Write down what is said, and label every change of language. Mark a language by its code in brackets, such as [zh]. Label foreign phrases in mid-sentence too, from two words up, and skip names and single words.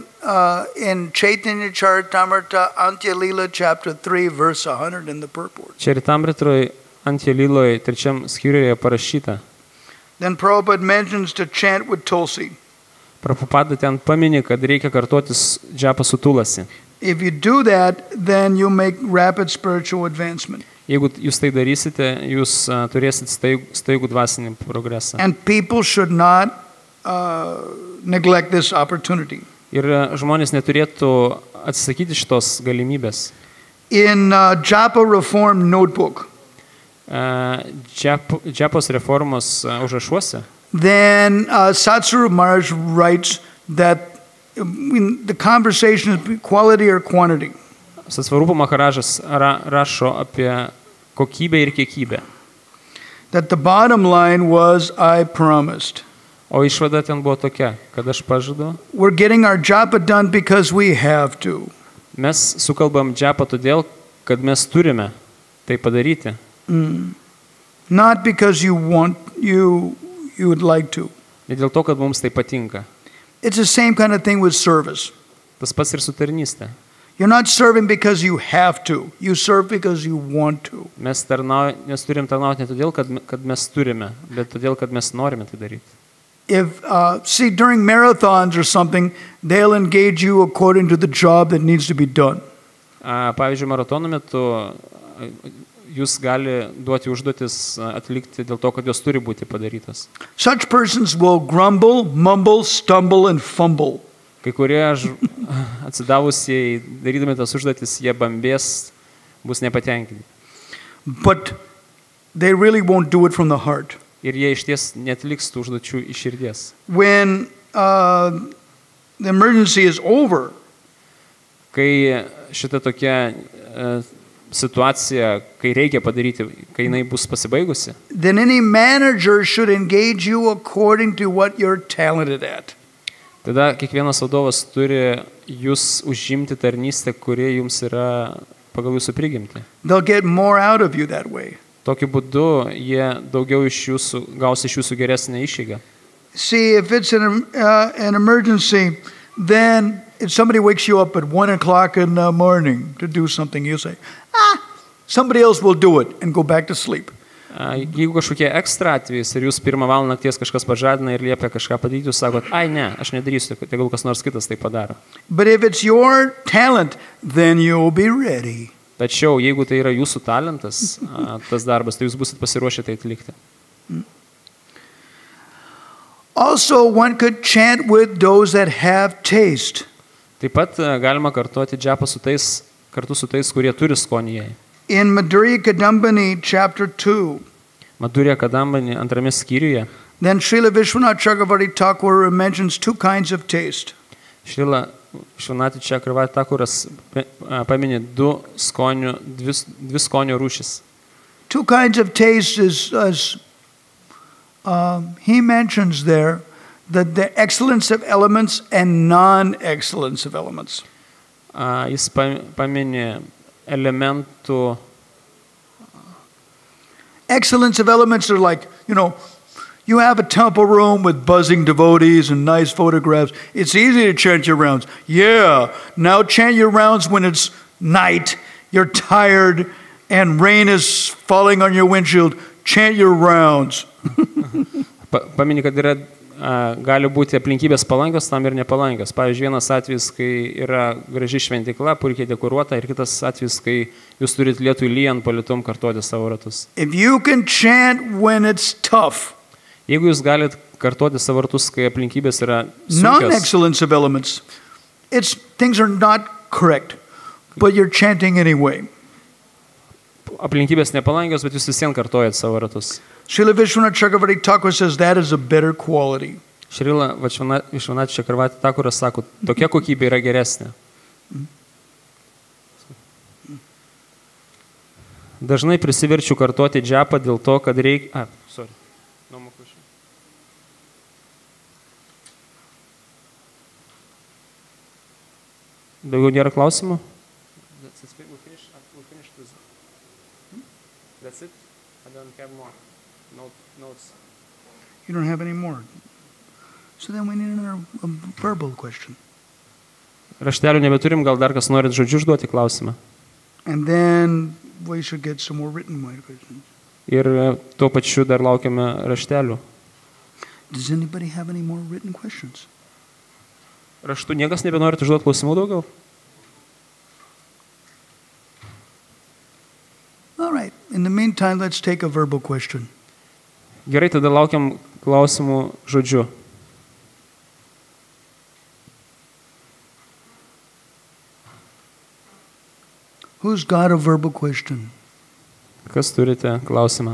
[en] in Chaitanya Charitamrita, Antya Lila, chapter 3, verse 100 in the purport. [lt] Charitamritroj Antya Liloj 3 skyriuje parašyta. [en] Then Prabhupada mentions to chant with Tulsi. [lt] Prabhupada ten pamini, kad reikia kartotis džapą su tulasi. [en] If you do that, then you make rapid spiritual advancement. [lt] Jeigu jūs tai darysite, jūs turėsit staigų dvasinį progresą. [en] And people should not neglect this opportunity. [lt] Ir žmonės neturėtų atsisakyti šitos galimybės. [en] In Japa Reform Notebook, [lt] Džapos reformos užrašuose, [en] then Satsuru Maharaj writes that the conversation is quality or quantity. [lt] Satsvarupa Maharažas rašo apie kokybę ir kiekybę. [en] That the bottom line was, I promised. [lt] O išvada ten buvo tokia, kad aš pažadu. [en] We're getting our japa done because we have to. [lt] Mes sukalbam džapą todėl, kad mes turime tai padaryti. [en] Not because you would like to. [lt] Ne dėl to, kad mums tai patinka. [en] It's the same kind of thing with service. [lt] Tas pats ir su tarnyste. [en] You're not serving because you have to. You serve because you want to. [lt] Mes turim tarnauti ne todėl, kad mes turime, bet todėl, kad mes norime tai daryti. [en] If see, during marathons or something, they'll engage you according to the job that needs to be done. [lt] Pavyzdžiui, maratono metu jūs gali duoti užduotis atlikti dėl to, kad jos turi būti padarytos. [en] Such persons will grumble, mumble, stumble, and fumble. [lt] Kai kurie atsidavusiai darydami tas užduotis, jie bambės, bus nepatenkinti. [en] But they really won't do it from the heart. [lt] Ir jie išties netliks tų užduočių iš širdies. [en] When the emergency is over, [lt] kai šita tokia situacija, kai reikia padaryti, kai jinai bus pasibaigusi, [en] then any manager should engage you according to what you're talented at. [lt] Tada kiekvienas vadovas turi jūs užimti tarnystę, kuri jums yra pagal jūsų prigimtį. [en] They'll get more out of you that way. [lt] Tokiu būdu jie daugiau gaus iš jūsų geresnę išeigą. [en] See, if it's an emergency, then if somebody wakes you up at 1 o'clock in the morning to do something, you say, somebody else will do it, and go back to sleep. [lt] Jeigu kažkokie ekstra atvejais ir jūs 1 valandą nakties kažkas pažadina ir liepia kažką padaryti, jūs sakot, ne, aš nedarysiu, tegul kas nors kitas tai padaro. [en] But if it's your talent, then you'll be ready. [lt] Tačiau, jeigu tai yra jūsų talentas, tas darbas, tai jūs busit pasiruošę tai atlikti. [en] Also, one could chant with those that have taste. [lt] Taip pat galima kartoti džapą kartu su tais, kurie turi skonį. [en] In Madhurya Kadambini, chapter 2, [lt] Madhurya Kadambini 2 skyriuje, [en] then Srila Vishwanath Chakravarti Thakur mentions 2 kinds of taste. [lt] Srila Švanati čia Karvati Takuras paminė dvi skonio rūšis. [en] Two kinds of taste is he mentions there that the excellence of elements and non-excellence of elements. [lt] Jis paminė elementų. [en] Excellence of elements are like, you have a temple room with buzzing devotees and nice photographs. It's easy to chant your rounds. Yeah, now chant your rounds when it's night, you're tired, and rain is falling on your windshield. Chant your rounds. [lt] Paminė, kad gali būti aplinkybės palankios, tam ir nepalankios. Pavyzdžiui, vienas atvejis, kai yra graži šventikla, puikiai dekoruota, ir kitas atvejis, kai jūs turit lietui lyjant palytum kartoti savo ratus. [en] If you can chant when it's tough, [lt] jeigu jūs galit kartoti savo ratus, kai aplinkybės yra sunkios, [en] non-excellence of elements, things are not correct, but you're chanting anyway. [lt] Aplinkybės nepalankios, bet jūs visien kartojat savo ratus. [en] Srila Vishwanath Chakravarti Thakur says that is a better quality. [lt] Srila Vishwanath Chakravarti Thakuras sako, tokia kokybė yra geresnė. Dažnai prisiverčiu kartoti džapą dėl to, kad reikia... Daugiau nėra klausimų? [en] That's it? I don't have more notes. You don't have any more. So then we need another verbal question. [lt] Raštelių nebeturim, gal dar kas norit žodžiu užduoti klausimą. [en] And then we should get some more written questions. [lt] Ir tuo pačiu dar laukiame raštelių. [en] Does anybody have any more written questions? [lt] Raštu niekas nebenorit užduoti klausimų daugiau? [en] All right. In the meantime, let's take a verbal question. [lt] Gerai, tada laukiam klausimų žodžiu. [en] Who's got a verbal question? [lt] Kas turite klausimą?